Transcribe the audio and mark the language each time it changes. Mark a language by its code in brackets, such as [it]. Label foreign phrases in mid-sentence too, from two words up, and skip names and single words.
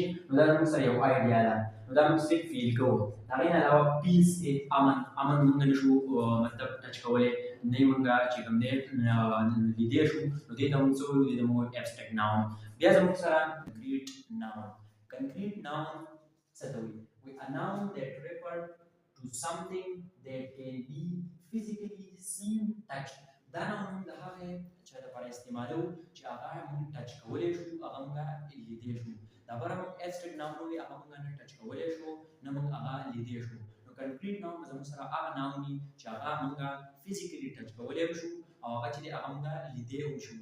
[ps] نو دا زموږ سره یو آیډیا ده، نو دا موږ صرف فیل کوو. د هغې نه علاوه پیس دی، امن، امن مونږ نه شو مطلب ټچ کولی، نه یې مونږ چې کوم دی لیدی شو، نو دې ته مونږ څه وایو؟ دې ته مونږ وایو [en] abstract noun. [ps] بیا زموږ سره [en] concrete noun. concrete noun [ps] څه ته وایي؟ [en] A noun that refers to something that can be physically seen, touched. [ps] دا ناون د هغې چا لپاره استعمالوو چې هغه مونږ ټچ کولی شو، هغه مونږ لیدی شو. دا بره مونږ [en] abstract noun [ps] وایي، هغه مونږ نه ټچ کولی شو، نه مونږ هغه لیدی شو. نو [en] concrete noun [ps] به زموږ سره هغه ناون وي چې هغه مونږ [en] physically touch [ps] کولی شو او هغه چې دی هغه مونږ لیدی هم شو.